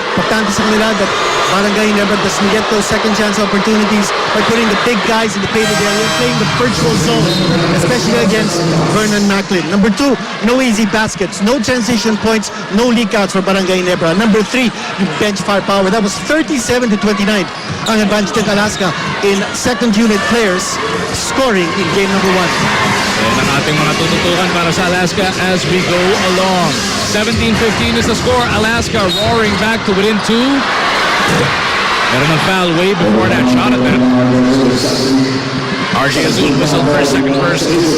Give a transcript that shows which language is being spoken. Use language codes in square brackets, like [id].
[tl] Importante sa kanila [en] that Barangay Ginebra doesn't get those second chance opportunities by putting the big guys in the painted area, playing the virtual zone, especially against Vernon Macklin. Number 2, no easy baskets, no transition points, no leak outs for Barangay Ginebra. Number 3, yung bench firepower. That was 37-29 ang advantage ng Alaska in second unit players scoring in game number 1. [tl] Yan ang ating mga tututukan para sa Alaska [en] as we go along. 17-15 is the score. Alaska roaring back to within 2. Meron ng foul way before that shot at them. RJ Azul whistled for a second person.